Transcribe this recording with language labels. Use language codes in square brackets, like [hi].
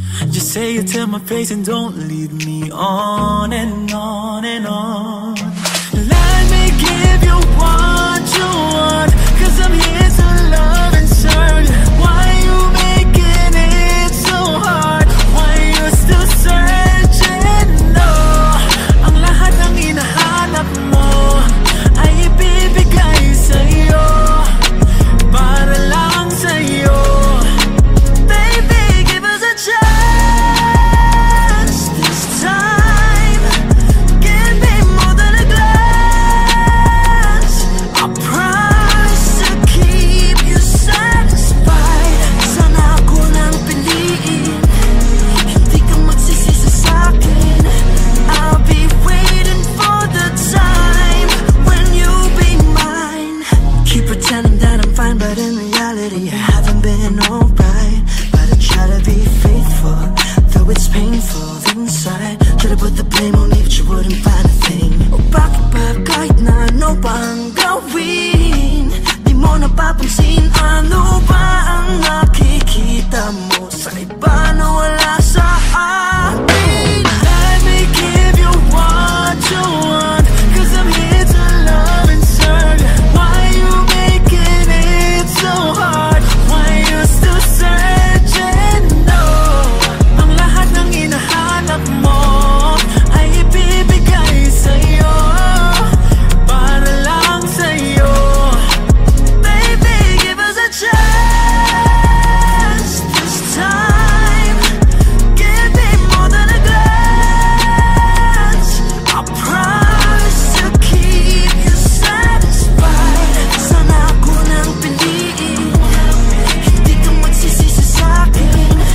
[en] Just say it to my face and don't lead me on and on and on. Let me give you what you want, 'cause I'm here to love and serve. Why you making it so hard? Why you still searching? [tl] No, ang lahat ng hinahanap mo ay ibibigay sa'yo, para lang sa'yo. [en] Baby, give us a chance this time. Give me more than a glance. I promise to keep you satisfied. [tl] Sana ako lang piliin, hindi ka magsisisi sa'kin. [en] I'll be waiting for the time when you'll be mine. Keep pretending that I'm fine, but in reality I haven't been alright. But I try to be faithful, though it's painful inside. Try to put the blame on me, but you wouldn't find a thing. [tl] O bakit ba kahit na ano pa ang gawin, di mo napapansin? Ano ba ang nakikita mo sa iba na wala sa akin? [en] Let me give you what you want, 'cause I'm here to love and serve. Why you making it so hard? Why you still searching? [tl] No, ang lahat ng hinahanap mo ay ibibigay sa'yo, para lang sa'yo. [en] Baby, give us a chance this time. Give me more than a glance. I promise to keep you satisfied. [tl] Sana ako lang piliin, hindi ka magsisisi sa'kin.